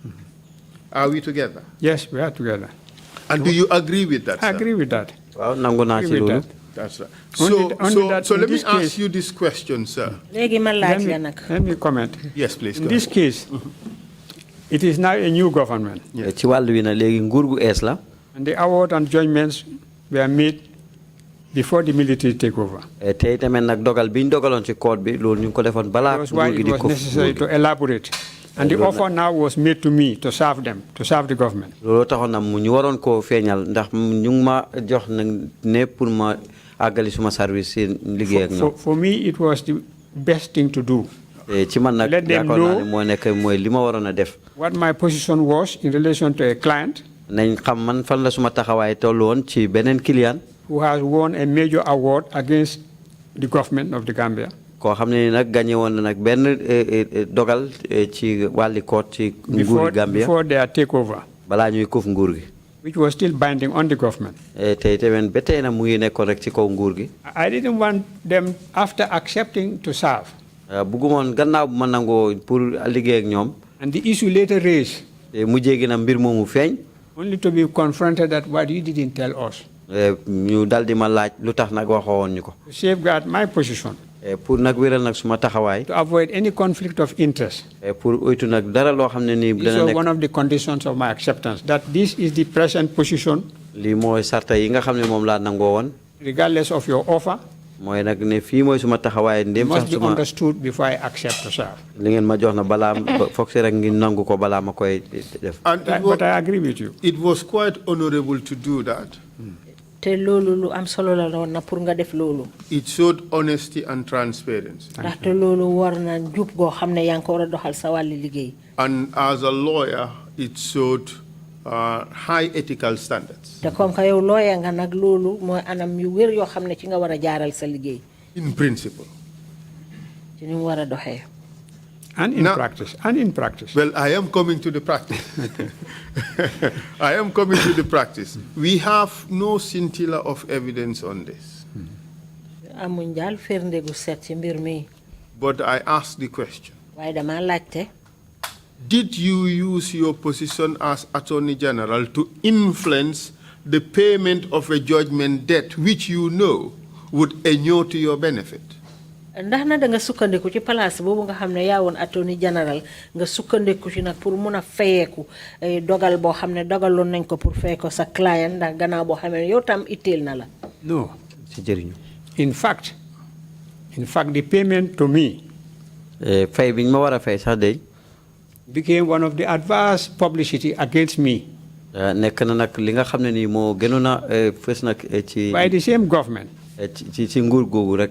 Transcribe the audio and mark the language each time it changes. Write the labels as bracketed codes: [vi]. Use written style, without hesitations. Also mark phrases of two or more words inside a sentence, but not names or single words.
[en] Are we together? Yes, we are together. And do you agree with that, I sir? agree with that. Well, agree with that. That's right. Only So let me case, ask you this question, sir. Let me comment. Yes, please. In this case, it is now a new government. [wo] ci wàllu wi nag léegi nguur gu ees la. [en] And the award and judgments were made before the military takeover. [wo] te itamit nag dogal bi ñu dogaloon ci code bi loolu ñu ngi ko defoon balaa. [en] That's why it was necessary to elaborate. And the offer now was made to me to serve them, to serve the government. [wo] loolu taxoon na mu ñu waroon koo feeñal ndax ñu ngi ma jox nag ne pour ma àggali suma service seen liggéey ak ñoom. [en] For me, it was the best thing to do. [wo] ci man nag yaakaar naa ne moo nekk mooy li ma waroon a def. [en] What my position was in relation to a client. [wo] nañ xam man fan la suma taxawaay tollu woon ci beneen client. [en] Who has won a major award against the government of the Gambia. [wo] koo xam ne nag gagné woon na nag benn dogal ci wàlli koot ci nguuri Gambia. [en] Before their takeover. [wo] balaa ñuy kuuf nguur gi. [en] Which was still binding on the government. [wo] tey tamit ba tey na mu ngi nekkoon rek ci kaw nguur gi. [en] I didn't want them, after accepting to serve. [wo] bëggumoon gannaaw bu ma nangoo pour liggéey ak ñoom. [en] And the issue later raised. [wo] mujjee gi na mbir moomu feeñ. [en] Only to be confronted that what you didn't tell us. [wo] ñu dal di ma laaj lu tax nag waxoon ñu ko. [en] To safeguard my position. [wo] pour nag wéral nag suma taxawaay. [en] To avoid any conflict of interest. [wo] pour oytu nag dara loo xam ne nii. [en] This was one of the conditions of my acceptance, that this is the present position. [wo] lii mooy sarta yi nga xam ne moom laa nangoo woon. [en] Regardless of your offer. [wo] mooy nag ne fii mooy suma taxawaay ndéem sax [en] must be understood before I accept to serve. [wo] li ngeen ma jox na balaa foog si rek ngi nangu ko balaa ma koy def. [en] But I agree with you. It was quite honorable to do that. [wo] te loolu lu am solo la woon na pour nga def loolu. [en] It showed honesty and transparency. [wo] ndaxte loolu war na jub goo xam ne yaa ngi ko war a doxal sa wàlli liggéey. [en] And as a lawyer, it showed high ethical standards. [wo] te [fr] comme que [wo] yow lawyer nga nag loolu mooy anam yu wér yoo xam ne ci nga war a jaaral sa liggéey. [en] In principle. [wo] ci ni mu war a doxee. [en] And in practice. And in practice. Well, I am coming to the practice. I am coming to the practice. We have no scintilla of evidence on this. [wo] amuñ daal firnde gu set ci mbir mi. [en] But I ask the question. [wo] waaye dama laajte. [en] Did you use your position as Attorney General to influence the payment of a judgment debt which you know would inure to your benefit? [wo] ndax na da nga sukkandiku ci place boobu nga xam ne yaa woon [en] Attorney General [wo] nga sukkandiku ci nag pour mun a fayeeku dogal boo xam ne dogaloon nañ ko pour fay ko sa client ndax gannaaw boo xam ne yow tam itteel na la. [en] No. [wo] si jëriñu. [en] In fact, the payment to me. [wo] fay biñ ma war a fay sax day. [en] became one of the adverse publicity against me. [wo] nekk na nag li nga xam ne nii moo gënoon a fës nag ci. [en] By the same government. [wo] ci nguur googu rek.